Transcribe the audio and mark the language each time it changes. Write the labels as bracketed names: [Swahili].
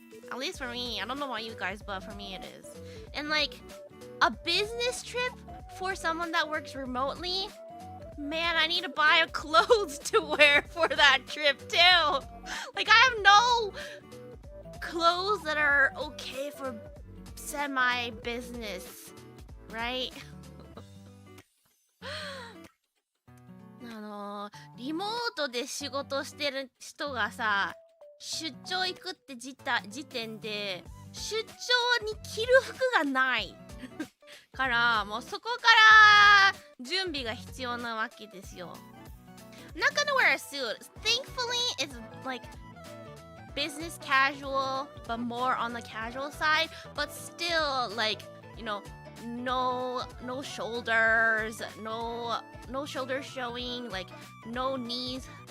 [English] At least for me. I don't know about you guys, but for me it is. And like a business trip for someone that works remotely, man, I need to buy clothes to wear for that trip too. Like I have no clothes that are okay for semi-business, right? [Japanese] リモートで仕事してる人がさ、出張行くって時点で出張に着る服がないからもうそこから準備が必要なわけですよ。 [English] I'm not gonna wear a suit. Thankfully, it's like business casual, but more on the casual side. But still, like, you know, no shoulders, no shoulders showing, like no knees.